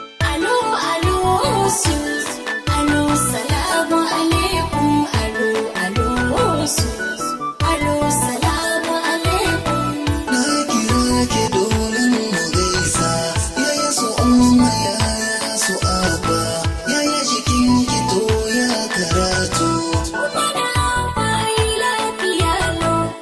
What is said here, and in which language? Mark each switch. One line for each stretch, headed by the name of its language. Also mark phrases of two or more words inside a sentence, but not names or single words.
Hausa: Alo, alo, su. Alo,
Arabic: salamu alaikum.
Hausa: Alo, alo, su. Alo,
Arabic: salamu alaikum.
Hausa: Na kira ki domin mu gaisa. Yaya su umma, yaya su abba. Yaya jikin ki to ya karatu. Kuma na fai lafiya lau.